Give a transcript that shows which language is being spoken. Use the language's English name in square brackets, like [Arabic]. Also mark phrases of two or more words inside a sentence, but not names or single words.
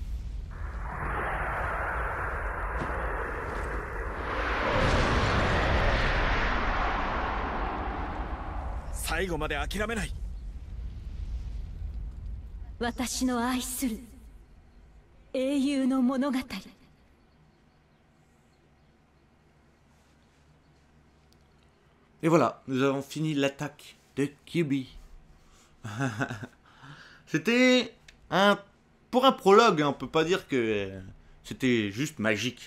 [Japanese] 最後まで諦めない。私の愛する英雄の物語。 [French] Et voilà, nous avons fini l'attaque de Kyuubi. C'était pour un prologue, hein, on peut pas dire que c'était juste magique.